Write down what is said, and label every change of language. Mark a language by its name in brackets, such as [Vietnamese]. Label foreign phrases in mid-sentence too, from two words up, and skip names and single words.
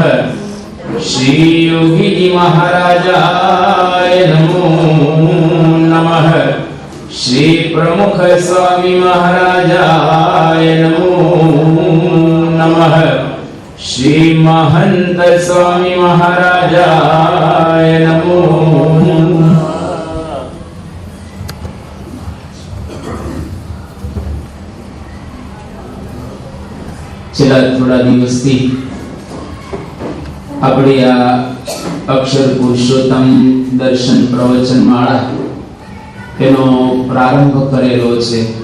[Sanskrit] श्री योगी जी महाराजाय नमो नमः। श्री प्रमुख स्वामी महाराजाय नमो नमः। श्री महंत स्वामी महाराजाय नमो नमः। [Gujarati] છેલ્લા થોડા દિવસથી આપણે આ અક્ષર પુરુષોત્તમ દર્શન પ્રવચન માળા તેનો પ્રારંભ કરેલો છે।